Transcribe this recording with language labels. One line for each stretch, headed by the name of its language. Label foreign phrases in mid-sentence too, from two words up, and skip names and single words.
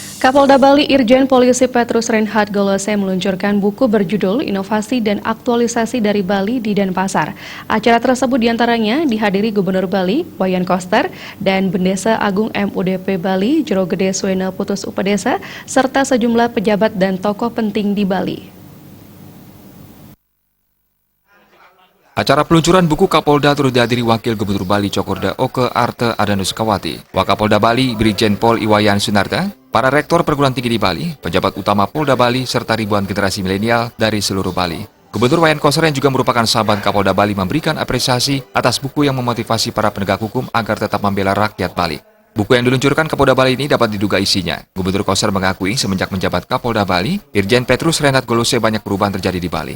Indonesian: Kapolda Bali Irjen Polisi Petrus Reinhard Golose meluncurkan buku berjudul Inovasi dan Aktualisasi dari Bali di Denpasar. Acara tersebut diantaranya dihadiri Gubernur Bali, Wayan Koster, dan Bendesa Agung MUDP Bali, Jero Gede Suena Putus Upadesa, serta sejumlah pejabat dan tokoh penting di Bali. Acara peluncuran buku Kapolda turut dihadiri Wakil Gubernur Bali Cokorda Oke Arte Adanuskawati, Wakapolda Bali Brigjen Pol Iwayan Sunarta, para rektor perguruan tinggi di Bali, pejabat utama Polda Bali, serta ribuan generasi milenial dari seluruh Bali. Gubernur Wayan Koster yang juga merupakan sahabat Kapolda Bali memberikan apresiasi atas buku yang memotivasi para penegak hukum agar tetap membela rakyat Bali. Buku yang diluncurkan Kapolda Bali ini dapat diduga isinya. Gubernur Koster mengakui semenjak menjabat Kapolda Bali, Irjen Petrus Reinhard Golose banyak perubahan terjadi di Bali.